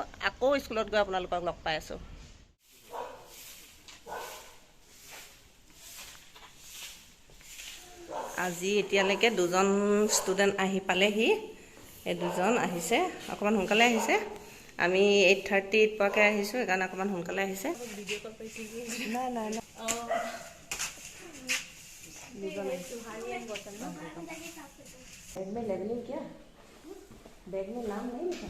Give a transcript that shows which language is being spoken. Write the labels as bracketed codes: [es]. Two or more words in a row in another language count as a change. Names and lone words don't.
[as] আকৌ স্কুলত গৈ আপোনালোকক লগ পাই আছোঁ। আজি এতিয়ালৈকে 2জন ষ্টুডেণ্ট আহি পালেহি। এই 2জন আহিছে, অকণমান সোনকালে আহিছে। আমি 8:30ত পোৱাকৈ আহিছোঁ, সেইকাৰণে অকণমান সোনকালে আহিছে। নাই নাই নাই, [hi] बैग में लेबलिंग किया? बैग में नाम नहीं लिखा?